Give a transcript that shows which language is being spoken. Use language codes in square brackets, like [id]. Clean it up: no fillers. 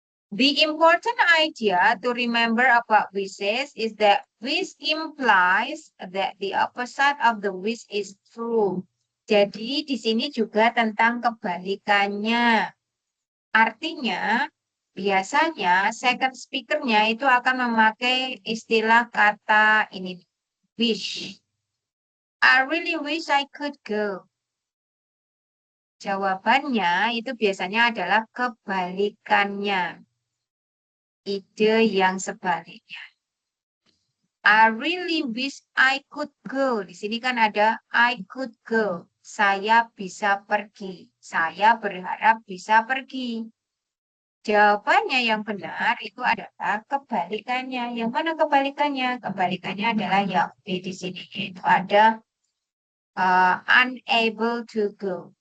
[en] The important idea to remember about wishes is that wish implies that the opposite of the wish is true. [id] Jadi di sini juga tentang kebalikannya. Artinya, biasanya second speaker-nya itu akan memakai istilah kata ini, wish. [en] I really wish I could go. [id] Jawabannya itu biasanya adalah kebalikannya. Ide yang sebaliknya. [en] I really wish I could go. [id] Di sini kan ada [en] I could go. [id] Saya bisa pergi. Saya berharap bisa pergi. Jawabannya yang benar itu adalah kebalikannya. Yang mana kebalikannya? Kebalikannya adalah yang B di sini. Itu ada [en] unable to go.